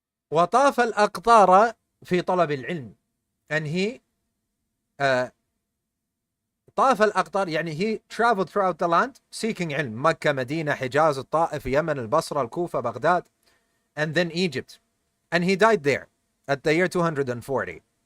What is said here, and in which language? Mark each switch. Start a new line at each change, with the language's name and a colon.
Arabic: وطاف الأقطار في طلب العلم.
English: And he
Arabic: طاف الأقطار, يعني
English: he traveled throughout the land seeking علم.
Arabic: مكة, مدينة, حجاز, الطائف, Yemen, البصرة, الكوفة, Baghdad,
English: and then Egypt. And he died there at the year 240.